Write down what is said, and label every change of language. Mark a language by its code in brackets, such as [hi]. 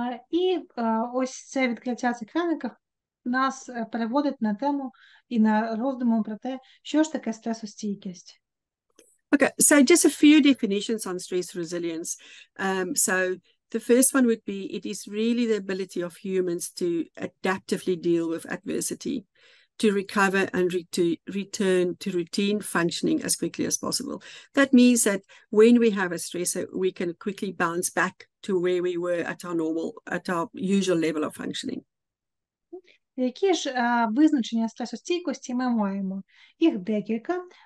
[uk] І ось це відкриття цих краників нас переводить на тему і на роздуму про те, що ж таке стресостійкість. [en] Okay, so just a few definitions on stress resilience. So the first one would be, it is really the ability of humans to adaptively deal with adversity, to recover and to return to routine functioning as quickly as possible. That means that when we have a stressor, we can quickly bounce back to where we were at our usual level of functioning. [uk] Які ж визначення стресостійкості ми маємо? Їх декілька.